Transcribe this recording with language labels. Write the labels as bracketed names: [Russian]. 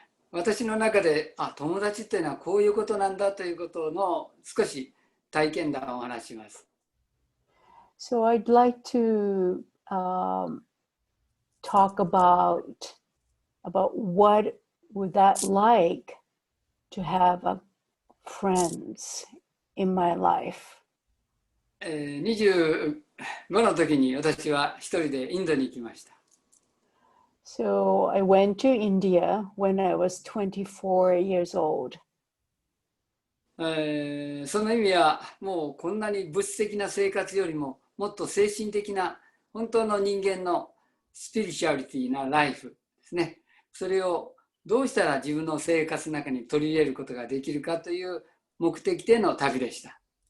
[Japanese] 私の中で友達っていうのはこういうことなんだということの少し体験談をお話しします。 [English] So I'd like to talk about what would that like to have friends in my life. [Japanese] 25の時に私は一人でインドに行きました。 [English] So I went to India when I was 24 years old. [Japanese] その意味はもうこんなに物質的な生活よりももっと精神的な本当の人間のスピリチュアリティなライフですね。それをどうしたら自分の生活の中に取り入れることができるかという目的での旅でした。